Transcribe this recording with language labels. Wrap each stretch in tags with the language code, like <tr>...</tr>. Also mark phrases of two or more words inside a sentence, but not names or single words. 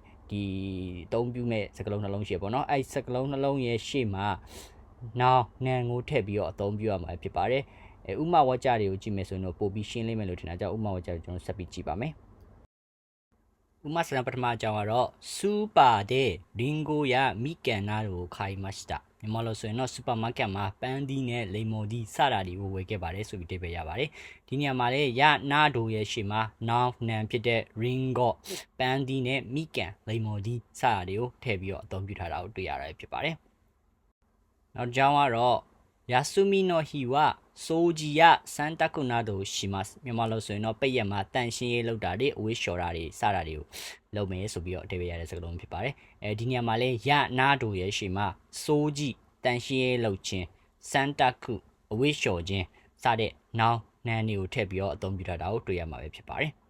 <my>ဒီအသုံးပြုမဲ့စကားလုံးနှလုံးရှိပေါ့နော်အဲ့စကားလုံးနှလုံးရဲ့ရှေ့မှာ noun နံကိုထည့်ပြီးတော့အသုံးပြုရမှာဖြစ်ပါတယ်ဥပမာဝါကျတွေကိုကြည့်မယ်ဆိုရင်တော့ပို့ပြီးရှင်းလိမ့်မယ်လို့ထင်တာကြောင့်ဥပမာဝါကျတွေကျွန်တော်ဆက်ပြီးကြည့်ပါမယ်ဥပမာစကားပထမအကြော င်းကတော့</my> <ja>スーパーでリンゴやみかんなどを買いました</ja> <my>မြန်မာလိုဆိုရင်တော့စူပါမားကတ်မှာပန်းသီးနဲ့လိမ်မော်သီးစတာတွေကိုဝယ်ခဲ့ပါတယ်ဆိုပြီးတိတ်ပဲ ရပါတယ်ဒီနေရာမှာလည်းရနာဒိုရဲ့ရှေ့မှာ noun နံဖြစ်တဲ့ ringo ပန်းသီးနဲ့မိကန်လိမ်မော်သီးစတာတွေကိုထည့်ပြီးတော့အသုံးပြုထား တာကိုတွေ့ရတာဖြစ်ပါတယ်နောက်ကြောင်းကတော့</my> <ja>休みの日は掃除や洗濯などします</ja> <my>မြန်မာလိုဆိုရင်တော့ပိတ်ရက်မှာတန်ရှင်းရေးလောက်တာတွေအဝေးလျှော်တာတွေစတာတွေကိုလုပ်မယ်ဆိုပြီးတော့အတိတ်ပဲရတဲ့စကားလုံးဖြစ်ပါတယ်ဒီနေရာမှာလည်းရနာဒိုရဲ့ရှေ့မှာဆိုဂျီတန်ရှင်းရေးလုပ်ခြင်းစန်တာကုအဝေးလျှော်ခြင်းစတဲ့ noun နံတွေကိုထည့်ပြီးတော့အသုံးပြုထားတာကိုတွေ့ရမှာပဲဖြစ်ပါတယ်</my>